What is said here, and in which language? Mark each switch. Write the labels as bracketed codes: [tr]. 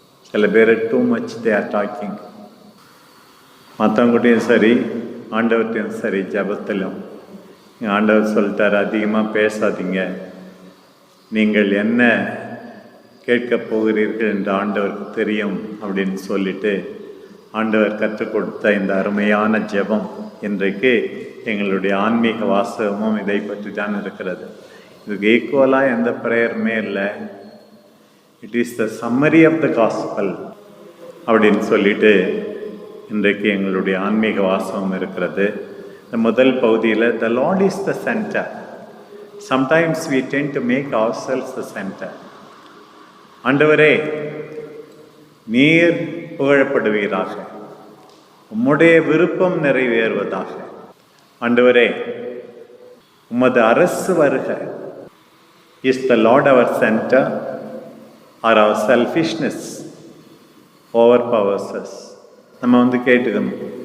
[ta] சில பேர் [en] Too much they are talking. [ta] மற்றவங்ககிட்டையும் சரி, ஆண்டவர்கிட்டையும் சரி, ஜபத்திலும் ஆண்டவர் சொல்லிட்டார், அதிகமாக பேசாதீங்க, நீங்கள் என்ன கேட்கப் போகிறீர்கள் என்று ஆண்டவருக்கு தெரியும் அப்படின்னு சொல்லிட்டு ஆண்டவர் கற்றுக் கொடுத்த இந்த அருமையான ஜெபம் இன்றைக்கு எங்களுடைய ஆன்மீக வாசகமும் இதை பற்றி தான் இருக்கிறது. இதுக்கு ஈக்குவலாக எந்த ப்ரேயருமே இல்லை. [en] it is the summary of the gospel [ta] அப்படின்னு சொல்லிட்டு இன்றைக்கு எங்களுடைய ஆன்மீக வாசகம் இருக்கிறது. இந்த முதல் பகுதியில் [en] The lord is the center. Sometimes we tend to make ourselves the center. [ta] ஆண்டவரே, நீர் புகழப்படுவீராக, உம்முடைய விருப்பம் நிறைவேறுவதாக. ஆண்டவரே, உமது அரசு வருக. [en] Is the lord our center or our selfishness over powers us? [ta] நம்ம கேட்டுக்கணும்.